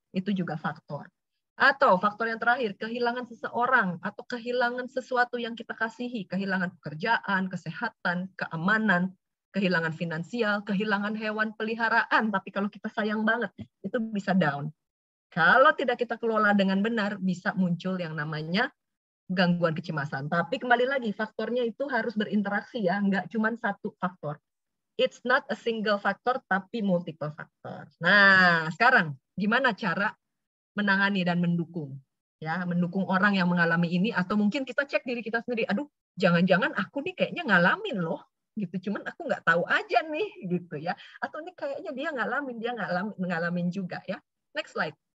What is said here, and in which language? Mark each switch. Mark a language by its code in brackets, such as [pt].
[id] Itu juga faktor. Atau faktor yang terakhir, kehilangan seseorang atau kehilangan sesuatu yang kita kasihi, kehilangan pekerjaan, kesehatan, keamanan, kehilangan finansial, kehilangan hewan peliharaan, tapi kalau kita sayang banget, itu bisa down. Kalau tidak kita kelola dengan benar, bisa muncul yang namanya gangguan kecemasan. Tapi kembali lagi, faktornya itu harus berinteraksi ya, nggak cuma satu faktor. [en] It's not a single factor, [id] tapi [en] multiple factor. [id] Nah, sekarang gimana cara menangani dan mendukung? Ya, mendukung orang yang mengalami ini, atau mungkin kita cek diri kita sendiri, aduh, jangan-jangan aku nih kayaknya ngalamin loh, gitu. Cuman aku nggak tahu aja nih, gitu ya. Atau ini kayaknya dia ngalamin juga ya. [en] Next slide.